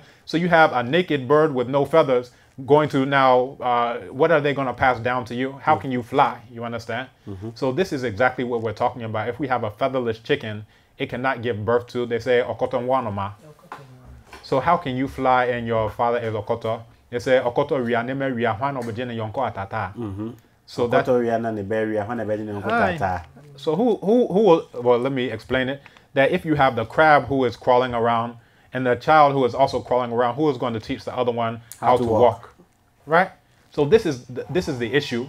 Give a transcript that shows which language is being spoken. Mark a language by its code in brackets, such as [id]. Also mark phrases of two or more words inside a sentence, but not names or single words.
[en] So you have a naked bird with no feathers going to now, what are they going to pass down to you? How can you fly? You understand? So this is exactly what we're talking about. If we have a featherless chicken, it cannot give birth to, they say, okotonwanoma. So how can you fly and your father is okoto? They say, okoto rianeme riahwan obejene yonko atata. So that. So who will, well, let me explain it. That if you have the crab who is crawling around and the child who is also crawling around, who is going to teach the other one how to walk? Right? So this is the issue.